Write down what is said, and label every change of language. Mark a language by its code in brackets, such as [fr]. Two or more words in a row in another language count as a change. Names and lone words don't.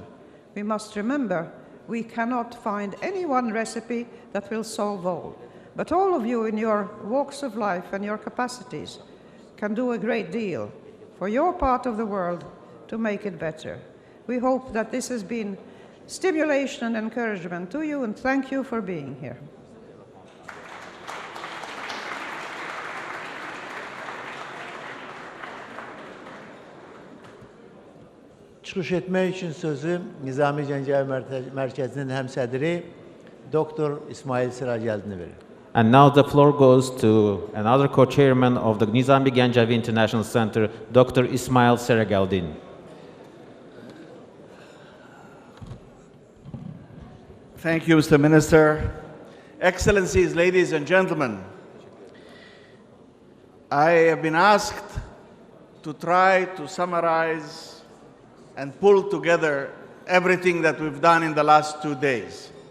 [en] We must remember, we cannot find any one recipe that will solve all. But all of you in your walks of life and your capacities can do a great deal for your part of the world to make it better. We hope that this has been stimulation and encouragement to you, and thank you for being here. [az] Çıxış etmək üçün sözü Nizami Gəncəvi Mərkəzinin həmsədri Doktor İsmail Siracəldinə verir. [en] And now the floor goes to another co-chairman of the Nizami Ganjavi International Center, Dr. Ismail Seragaldin. Thank you, Mr. Minister. Excellencies, ladies and gentlemen, I have been asked to try to summarize and pull together everything that we've done in the last 2 days.